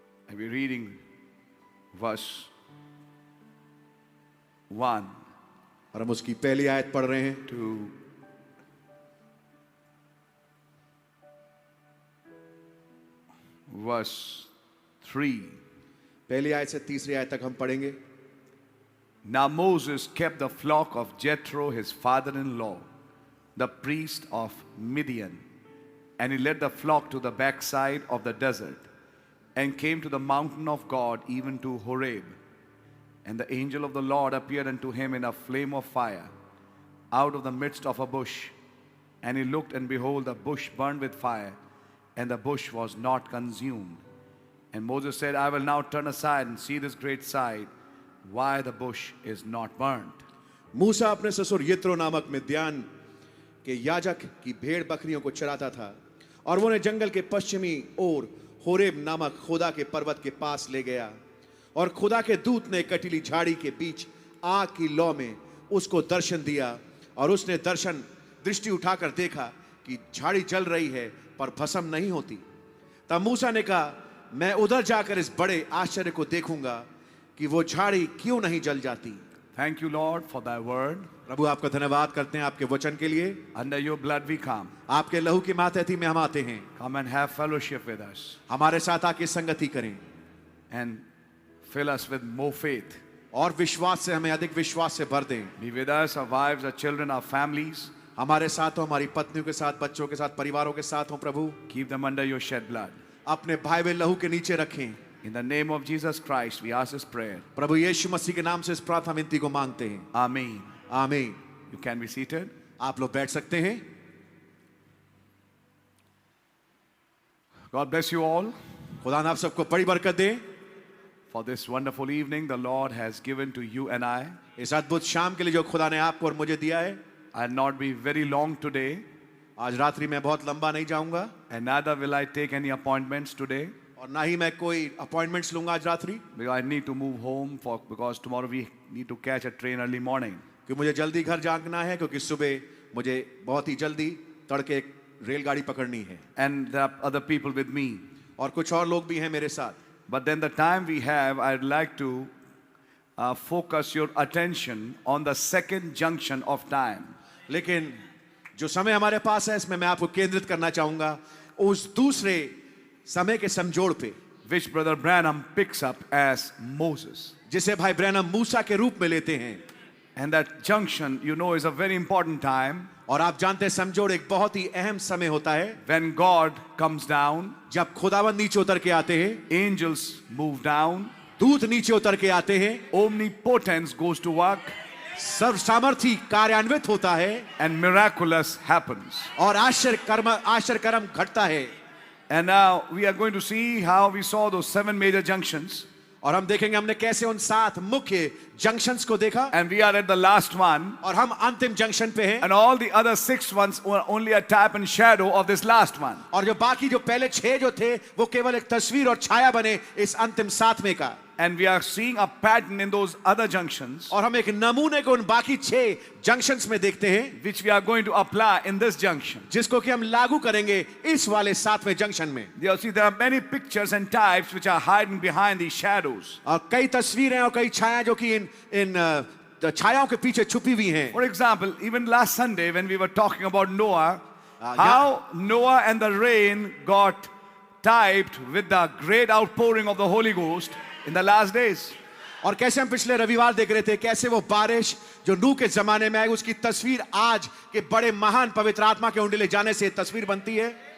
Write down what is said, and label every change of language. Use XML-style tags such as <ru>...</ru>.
<en>We're reading verse 1</en> <hi>और हम उसकी पहली आयत पढ़ रहे हैं</hi> <en>to verse 3.</en> <hi>पहली आयत से तीसरी आयत तक हम पढ़ेंगे.</hi> <en>Now Moses kept the flock of Jethro, his father-in-law, the priest of Midian. And he led the flock to the backside of the desert and came to the mountain of God, even to Horeb. And the angel of the Lord appeared unto him in a flame of fire out of the midst of a bush. And he looked, and behold, the bush burned with fire, and the bush was not consumed. And Moses said, I will now turn aside and see this great sight, why the bush is not burnt.</en> <hi>मूसा अपने ससुर यित्रो नामक मिद्यान के याजक की भेड़ बकरियों को चराता था और वो उन्हें जंगल के पश्चिमी ओर होरेब नामक खुदा के पर्वत के पास ले गया और खुदा के दूत ने कटीली झाड़ी के बीच आग की लौ में उसको दर्शन दिया और उसने दृष्टि उठाकर देखा कि झाड़ी जल रही है पर भस्म नहीं होती. तब मूसा ने कहा, मैं उधर जाकर इस बड़े आश्चर्य को देखूंगा कि वो झाड़ी क्यों नहीं जल जाती.</hi> <en>Thank you, Lord, for thy word.</en> <hi>प्रभु आपका धन्यवाद करते हैं आपके वचन के लिए.</hi> <en>Under your blood we come.</en> <hi>आपके लहू की मातहती में हम आते हैं.</hi> <en>Come and have fellowship with us.</en> <hi>हमारे साथ आके संगति करें</hi> <en>And fill us with more faith.</en> <hi>और विश्वास से हमें अधिक विश्वास से भर दें.</hi> <en>Be with us, our wives, our children, our families.</en> <hi>हमारे साथ हो, हमारी पत्नियों के साथ, बच्चों के साथ, परिवारों के साथ हो. प्रभु</hi> <en>Keep them under your shed blood.</en> <hi>अपने भाई वे लहू के नीचे रखें.</hi> <en>In the name of Jesus Christ, we ask this prayer.</en> <hi>प्रभु यीशु मसीह के नाम से इस प्रार्थना विनती को मांगते हैं.</hi> <en>Amen.</en> <hi>आमीन.</hi> <en>You can be seated.</en> <hi>आप लोग बैठ सकते हैं.</hi> <en>God bless you all.</en> <hi>खुदा ने आप सबको बड़ी बरकत दे.</hi> <en>For this wonderful evening, the Lord has given to you and I.</en> <hi>इस अद्भुत शाम के लिए जो खुदा ने आपको और मुझे दिया है.</hi> <en>I'll not be very long today,</en> <hi>आज रात्रि में बहुत लंबा नहीं जाऊंगा</hi> <en>and neither will I take any appointments today,</en> <hi>और ना ही मैं कोई अपॉइंटमेंट्स लूंगा आज रात्रि,</hi> <en>because I need to move home because tomorrow we need to catch a train early morning.</en> <hi>क्योंकि मुझे जल्दी घर जाना है, क्योंकि सुबह मुझे बहुत ही जल्दी तड़के एक रेलगाड़ी पकड़नी है.</hi> <en>And there are other people with me.</en> <hi>और कुछ और लोग भी हैं मेरे साथ.</hi> <en>But then the time we have, I'd like to focus your attention on the second junction of time.</en> <hi>लेकिन जो समय हमारे पास है इसमें मैं आपको केंद्रित करना चाहूंगा उस दूसरे समय के समझोड़ पे,</hi> <en>which Brother Branham picks up as Moses.</en> <hi>जिसे भाई ब्रैनम मूसा के रूप में लेते हैं.</hi> <en>And that junction, you know, is a very important time.</en> <hi>और आप जानते हैं समझोड़ एक बहुत ही अहम समय होता है.</hi> <en>When God comes down,</en> <hi>जब खुदावंद नीचे उतर के आते हैं,</hi> <en>angels move down,</en> <hi>दूत नीचे उतर के आते हैं,</hi> <en>omnipotence goes to work,</en> <hi>सर्व सामर्थी कार्यान्वित होता है,</hi> <en>and miraculous happens.</en> <hi>और आश्चर्य कर्म घटता है.</hi> <en>And now we are going to see how we saw those 7 major junctions.</en> <hi>और हम देखेंगे हमने कैसे उन 7 मुख्य जंक्शंस को देखा.</hi> <en>And we are at the last one.</en> <hi>और हम अंतिम जंक्शन पे हैं.</hi> <en>And all the other 6 ones were only a type and shadow of this last one.</en> <hi>और जो बाकी जो पहले 6 जो थे वो केवल एक तस्वीर और छाया बने इस अंतिम 7वें का.</hi> <en>And we are seeing a pattern in those other junctions,</en> <hi>और हम एक नमूने को उन बाकी 6 जंक्शंस में देखते हैं,</hi> <en>which we are going to apply in this junction.</en> <hi>जिसको कि हम लागू करेंगे इस वाले 7वें जंक्शन में.</hi> <en>You see, there are many pictures and types which are hiding behind these shadows.</en> <hi>और कई तस्वीरें और कई छाया जो कि इन छायाओं के पीछे छुपी हुई हैं.</hi> <en>For example, even last Sunday when we were talking about Noah, how Noah and the rain got typed with the great outpouring of the Holy Ghost in the last days.</en> <hi>और कैसे हम पिछले रविवार देख रहे थे कैसे वो बारिश जो नूह के जमाने में आई उसकी तस्वीर आज के बड़े महान पवित्र आत्मा के उंडेले जाने से तस्वीर बनती है.</hi>